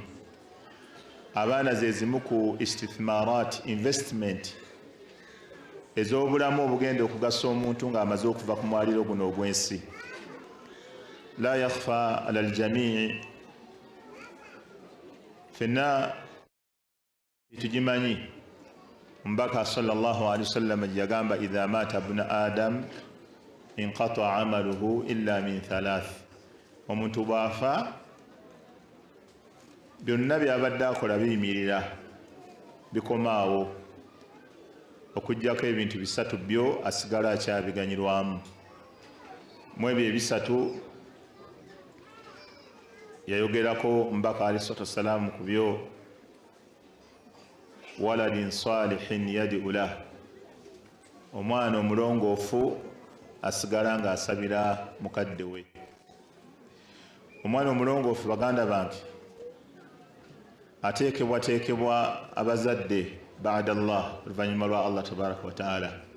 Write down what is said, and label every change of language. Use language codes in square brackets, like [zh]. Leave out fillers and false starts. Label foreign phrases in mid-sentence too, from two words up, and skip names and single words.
[lg] Abaana ze zimu ku istithmarat, investment ez'obulamu obugenda okugasa omuntu ng'amaze okuva ku mwaliro guno ogw'ensi. [ar] لا يخفى على الجميع, [lg] ffenna tugimanyi. Omubaka [ar] صلى الله عليه وسلم [lg] yagamba [ar] إذا مات ابن آدم انقطع عمله إلا من ثلاث. [lg] Omuntu bw'afa byonna byabadde akola biyimirira, bikomaawo, okuggyako ebintu bisatu byo asigala akyabiganyirwamu. Mu ebyo ebisatu yayogerako omubaka [ar] عليه الصلاة والسلام [lg] ku byo: [ar] ولد صالح يدعو له, [lg] omwana omulongoofu asigala ng'asabira mukadde we. Omwana omulongoofu, baganda bange, ateekebwa abazadde [ar] بعد الله, [lg] oluvannyuma lwa Allah [ar] تبارك وتعالى.